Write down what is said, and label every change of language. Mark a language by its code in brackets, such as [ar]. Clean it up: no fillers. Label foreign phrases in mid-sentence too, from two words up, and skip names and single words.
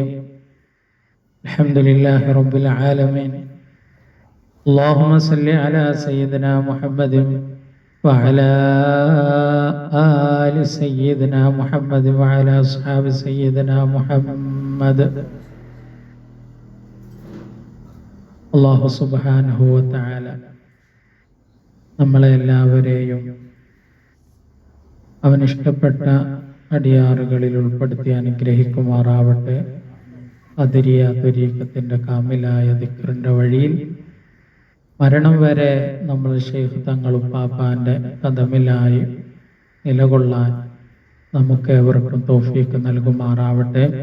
[ar] الحمد لله رب العالمين. اللهم صل على سيدنا محمد وعلى آل سيدنا محمد وعلى أصحاب سيدنا محمد. الله سبحانه وتعالى [ml] നമ്മളെ എല്ലാവരെയും അവൻ ഇഷ്ടപ്പെട്ട അടിയാറുകളിൽ ഉൾപ്പെടുത്തി അനുഗ്രഹിക്കുമാറാവട്ടെ. ഖദരിയ ത്വരീഖത്തിന്റെ കാമിലായ ദിക്റിന്റെ വഴിയിൽ മരണം വരെ നമ്മൾ ശൈഖ് തങ്ങൾ ഉപ്പാപ്പാന്റെ ഖദമിലായി നിലകൊള്ളാൻ നമുക്ക് ഏവർക്കും തൗഫീഖ് നൽകുമാറാവട്ടെ.